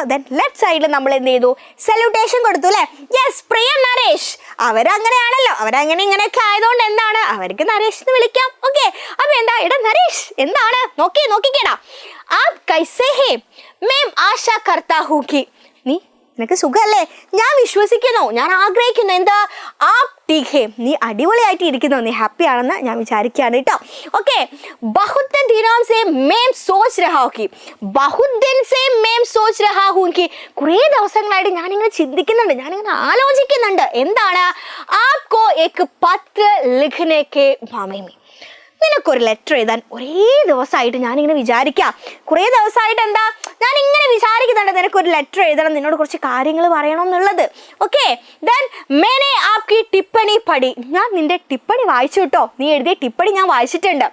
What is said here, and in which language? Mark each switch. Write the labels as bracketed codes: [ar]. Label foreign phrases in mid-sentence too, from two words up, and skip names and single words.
[ml] ദെൻ ലെഫ്റ്റ് സൈഡിൽ നമ്മൾ എന്ത് ചെയ്തു, സല്യൂട്ടേഷൻ കൊടുത്തു അല്ലേ. യെസ്, പ്രിയ നരേഷ്, അവരങ്ങനെയാണല്ലോ, അവരങ്ങനെ ഇങ്ങനെയൊക്കെ ആയതുകൊണ്ട് എന്താണ് അവർക്ക് നരേഷ് എന്ന് വിളിക്കാം. ഓക്കെ, അപ്പൊ എന്താ ഇടാ നരേഷ് എന്താണ് നോക്കിക്കേടാ. [hi] आप कैसे हैं, मैं आशा करता हूँ कि, [ml] നിനക്ക് സുഖല്ലേ, ഞാൻ വിശ്വസിക്കുന്നു, ഞാൻ ആഗ്രഹിക്കുന്നു എന്താ, [hi] ആപ് ठीक है, [ml] നീ അടിപൊളിയായിട്ട് ഇരിക്കുന്നു, നീ ഹാപ്പി ആണെന്ന് ഞാൻ വിചാരിക്കുകയാണ് കേട്ടോ. ഓക്കെ, [hi] बहुत दिनों से मैं सोच रहा हूं कि बहुत दिन से मैं सोच रहा हूं कि [ml] കുറേ ദിവസങ്ങളായിട്ട് ഞാനിങ്ങനെ ചിന്തിക്കുന്നുണ്ട്, ഞാനിങ്ങനെ ആലോചിക്കുന്നുണ്ട് എന്താണ്, [hi] आपको एक पत्र लिखने के बारे में, [ml] നിനക്കൊരു ലെറ്റർ എഴുതാൻ ഒരേ ദിവസമായിട്ട് ഞാനിങ്ങനെ വിചാരിക്കാം, കുറേ ദിവസമായിട്ട് എന്താ ഞാനിങ്ങനെ വിചാരിക്കുന്നുണ്ട് നിനക്കൊരു ലെറ്റർ എഴുതണം, നിന്നോട് കുറച്ച് കാര്യങ്ങൾ പറയണം എന്നുള്ളത്. ഓക്കെ, ദെൻ [hi] मैंने आपकी टिप्पणी पढ़ी, [ml] ഞാൻ നിന്റെ ടിപ്പണി വായിച്ചു കേട്ടോ, നീ എഴുതിയ ടിപ്പണി ഞാൻ വായിച്ചിട്ടുണ്ട്.